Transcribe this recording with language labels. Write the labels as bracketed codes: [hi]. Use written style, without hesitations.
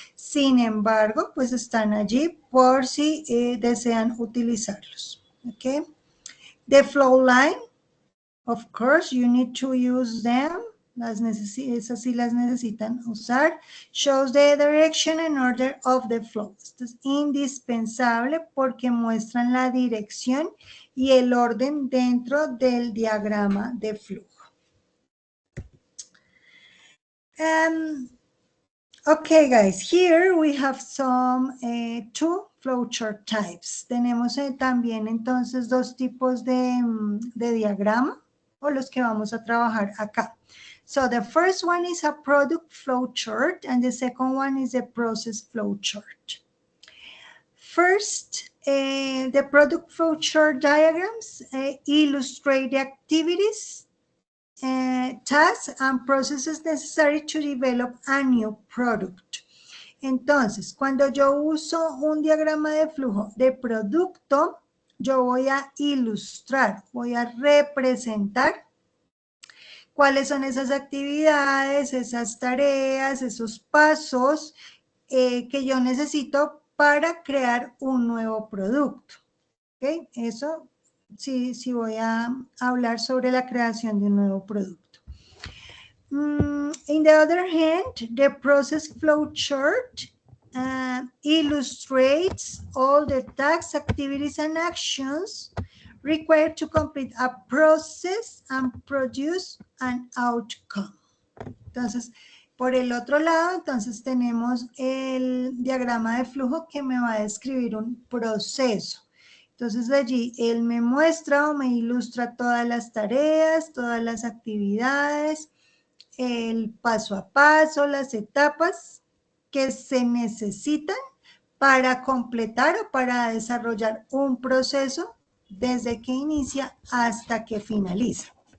[es] Sin embargo, pues están allí por si desean utilizarlos. [en] Okay. The flow line, of course, you need to use them. [es] Esas sí las necesitan usar. [en] Shows the direction and order of the flow. [es] Esto es indispensable porque muestran la dirección y el orden dentro del diagrama de flujo. [en] Okay, guys, here we have some two flowchart types. [es] Tenemos también entonces dos tipos de diagrama o los que vamos a trabajar acá. [en] So the first one is a product flowchart and the second one is a process flowchart. First, the product flowchart diagrams illustrate the activities, tasks and processes necessary to develop a new product. [es] Entonces, cuando yo uso un diagrama de flujo de producto, yo voy a ilustrar, voy a representar cuáles son esas actividades, esas tareas, esos pasos que yo necesito para crear un nuevo producto. ¿Okay? Eso sí voy a hablar sobre la creación de un nuevo producto. [en] In the other hand, the process flow chart illustrates all the tasks, activities, and actions required to complete a process and produce an outcome. [es] Entonces, por el otro lado, entonces tenemos el diagrama de flujo que me va a describir un proceso. Entonces allí él me muestra o me ilustra todas las tareas, todas las actividades, el paso a paso, las etapas que se necesitan para completar o para desarrollar un proceso desde que inicia hasta que finaliza.